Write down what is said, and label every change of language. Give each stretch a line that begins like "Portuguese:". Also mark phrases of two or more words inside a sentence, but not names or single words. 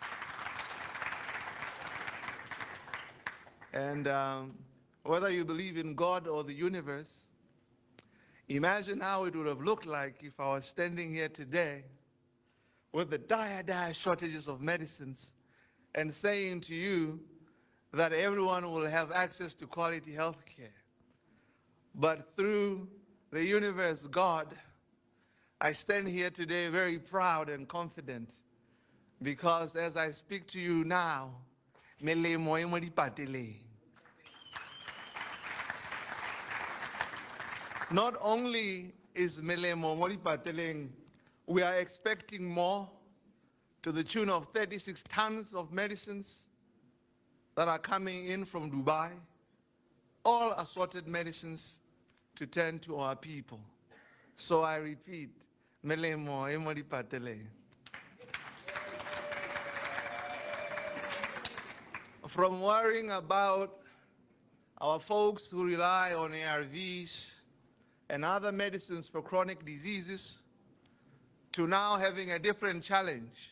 English: And whether you believe in God or the universe, imagine how it would have looked like if I was standing here today with the dire shortages of medicines and saying to you that everyone will have access to quality health care. But through the universe, God, I stand here today very proud and confident because as I speak to you now,
Tswana: melemo e mo dipateleng.
English: Not only is
Tswana: melemo mo dipateleng,
English: we are expecting more to the tune of 36 tons of medicines that are coming in from Dubai, all assorted medicines to tend to our people. So I repeat,
Tswana: melemo e mo dipateleng.
English: From worrying about our folks who rely on ARVs and other medicines for chronic diseases to now having a different challenge.